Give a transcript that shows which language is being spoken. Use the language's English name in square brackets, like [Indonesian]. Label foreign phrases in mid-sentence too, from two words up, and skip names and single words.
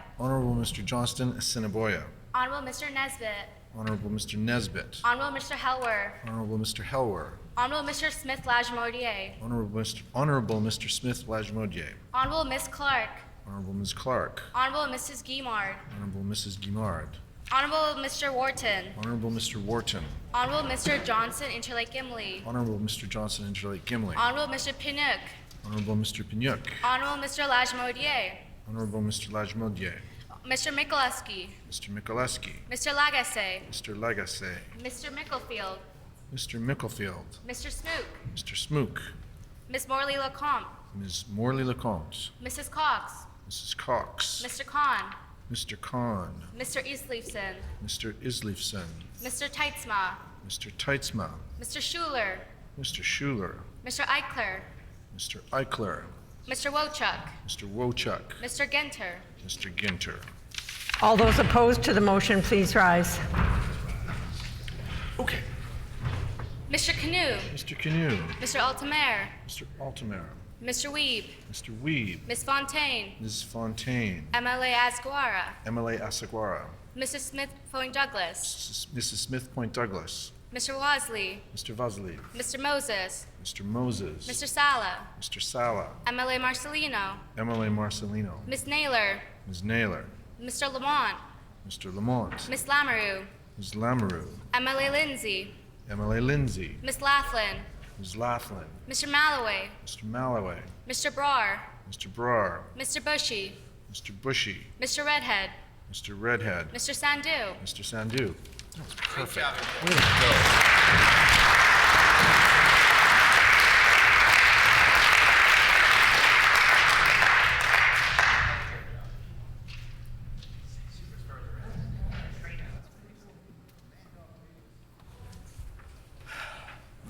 [English] Honorable Mr. Johnston Assiniboia. Honorable Mr. Nesbitt. Honorable Mr. Nesbitt. Honorable Mr. Helwer. Honorable Mr. Helwer. Honorable Mr. Smith Lajmodier. Honorable Mr. Smith Lajmodier. Honorable Ms. Clark. Honorable Ms. Clark. Honorable Mrs. Guimard. Honorable Mrs. Guimard. Honorable Mr. Wharton. Honorable Mr. Wharton. Honorable Mr. Johnson Interlake Gimli. Honorable Mr. Johnson Interlake Gimli. Honorable Mr. Pinnock. Honorable Mr. Pinnock. Honorable Mr. Lajmodier. Honorable Mr. Lajmodier. Mr. Mikuleski. Mr. Mikuleski. Mr. Lagasse. Mr. Lagasse. Mr. Micklefield. Mr. Micklefield. Mr. Smook. Mr. Smook. Ms. Morley Lecomte. Ms. Morley Lecomte. Mrs. Cox. Mrs. Cox. Mr. Khan. Mr. Khan. Mr. Isleifson. Mr. Isleifson. Mr. Teitzma. Mr. Teitzma. Mr. Schuler. Mr. Schuler. Mr. Eichler. Mr. Eichler. Mr. Wochuk. Mr. Wochuk. Mr. Genter. Mr. Ginter. All those opposed to the motion, please rise. Okay. Mr. Canoe. Mr. Canoe. Mr. Altamare. Mr. Altamare. Mr. Weeb. Mr. Weeb. Ms. Fontaine. Ms. Fontaine. MLA Asguara. MLA Asaguara. Mrs. Smith Point Douglas. Mrs. Smith Point Douglas. Mr. Wasley. Mr. Vasley. Mr. Moses. Mr. Moses. Mr. Sala. Mr. Sala. MLA Marcelino. MLA Marcelino. Ms. Naylor. Ms. Naylor. Mr. Lamont. Mr. Lamont. Ms. Lamoureux. Ms. Lamoureux. MLA Lindsay. MLA Lindsay. Ms. Laughlin. Ms. Laughlin. Mr. Malloway. Mr. Malloway. Mr. Brar. Mr. Brar. Mr. Bushy. Mr. Bushy. Mr. Redhead. Mr. Redhead. Mr. Sandu. Mr. Sandu. That was perfect. Way to go.